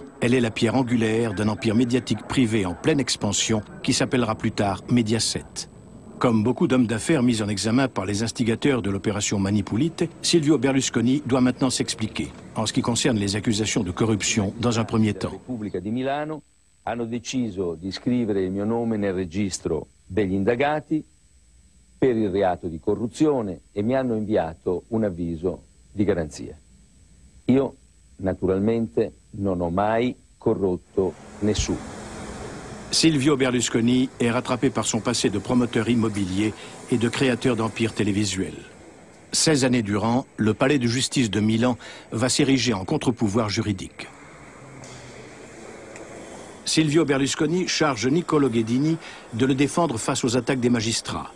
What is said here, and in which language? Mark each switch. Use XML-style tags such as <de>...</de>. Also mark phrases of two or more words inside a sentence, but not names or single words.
<fr>Elle est la pierre angulaire d'un empire médiatique privé en pleine expansion qui s'appellera plus tard Mediaset. Comme beaucoup d'hommes d'affaires mis en examen par les instigateurs de l'opération Mani Pulite, Silvio Berlusconi doit maintenant s'expliquer en ce qui concerne les accusations de corruption dans un premier temps.</fr> <it>Hanno deciso di iscrivere il mio nome nel registro degli indagati per il reato di corruzione e mi hanno inviato un avviso di garanzia. Io, naturalmente, non ho mai corrotto nessuno.</it> <fr>Silvio Berlusconi est rattrapé par son passé de promoteur immobilier et de créateur d'empires télévisuels. 16 années durant, le palais de justice de Milan va s'ériger en contre-pouvoir juridique. Silvio Berlusconi charge Niccolo Ghedini de le défendre face aux attaques des magistrats.</fr>